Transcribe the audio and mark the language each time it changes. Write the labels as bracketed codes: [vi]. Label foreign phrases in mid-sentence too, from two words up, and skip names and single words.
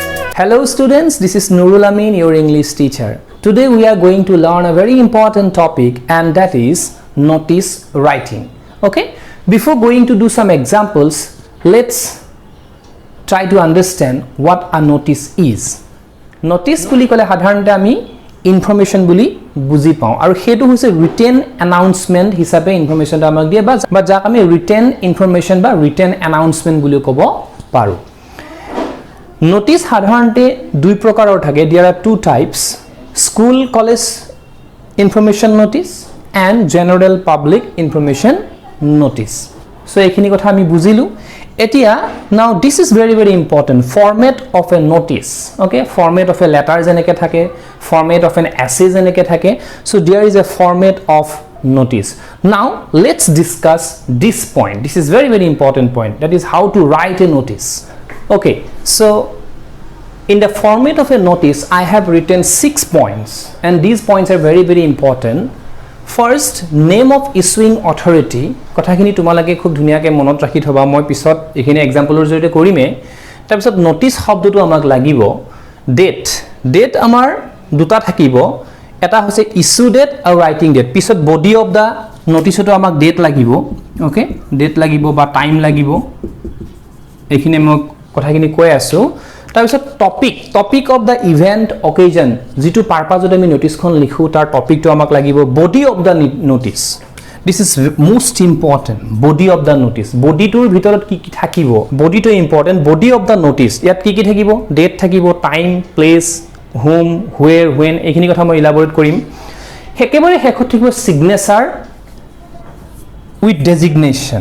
[en] Hello students, this is Nurul Amin, your English teacher. Today we are going to learn a very important topic, and that is notice writing. Okay? Before going to do some examples, let's try to understand what a notice is. [as] Notice বুলি কলে সাধাৰণতে আমি information বুলি বুজি পাওঁ আৰু হেতু হৈছে [en] written announcement [as] হিচাপে informationটা আমাক দিয়ে বা যাক আমি [en] written information [as] বা [en] written announcement [as] বুলি ক'ব পাৰো। Notice সাধাৰণতে দুই প্ৰকাৰৰ থাকে। [en] There are two types: school college information notice and general public information notice. [as] So এইখিনি কথা আমি বুজিলো। Etia, [en] now this is very important. Format of a notice, okay? Format of a letter [as] যেনেকৈ থাকে, [en] format of an essay [as] যেনেকৈ থাকে. [en] So there is a format of notice. Now let's discuss this point. This is very important point. That is how to write a notice. Okay, so in the format of a notice, I have written 6 points, and these points are very important. First, name of issuing authority. [as] কথাখিনি তোমালকে খুব ধুনিয়াকে মনত ৰাখি থবা। মই পিছত এখিনি এক্সাম্পলৰ জৰিয়তে কৰিমে। তাৰ পিছত নোটিস শব্দটো আমাক লাগিব। ডেট, ডেট আমাৰ দুটা থাকিব। এটা হৈছে [en] issue date [as] আৰু [en] writing date. [as] পিছত [en] body of the noticeটো [as] আমাক ডেট লাগিব। ওকে, ডেট লাগিব বা টাইম লাগিব। এখিনি মই কথাখিনি কৈ আছো। তাৰ পিছত [en] topic of the event occasion, [as] যেটো পাৰপাজত আমি নোটিসখন লিখো তাৰ টপিকটো আমাক লাগিব। [en] body of the notice, this is most important. body of the notice, [as] বডিটোৰ ভিতৰত কি কি থাকিব, বডিটো ইম্পৰ্টেন্ট। [en] body of the notice, [as] ইয়াত কি কি থাকিব, ডেট থাকিব, [en] time, place, home, where, when, [as] এইখিনি কথা মই ইলাবৰেট কৰিম। একেবাৰে শেষত থাকিব [en] signature with designation.